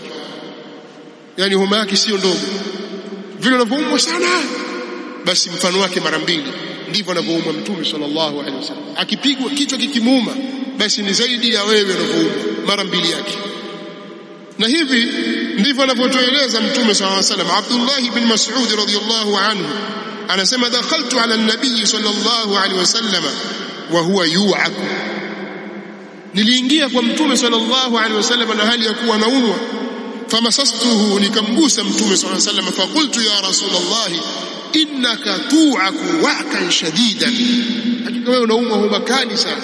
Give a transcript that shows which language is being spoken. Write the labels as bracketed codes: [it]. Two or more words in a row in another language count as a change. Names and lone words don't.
[sw] Yani homa yake sio ndogo, vile wanavyoumwa sana, basi mfano wake mara mbili ndivyo anavyoumwa Mtume [ar] صلى الله عليه وسلم. [sw] Akipigwa kichwa kikimuuma, basi ni zaidi ya wewe unavyoumwa mara mbili yake. Na hivi ndivyo anavyotueleza Mtume [ar] صلى الله عليه وسلم. [sw] Abdullah ibn Mas'ud [ar] رضي الله عنه [sw] anasema, [ar] دخلت على النبي صلى الله عليه وسلم وهو يوعك, [sw] niliingia kwa Mtume [ar] صلى الله عليه وسلم [sw] na hali ya kuwa anaumwa. Famasastuhu, nikamgusa Mtume [ar] صلى الله عليه وسلم. فقلت يا رسول الله إنك توعك وعكا شديدا, [sw] hakika wewe unaumwa homa kali sana.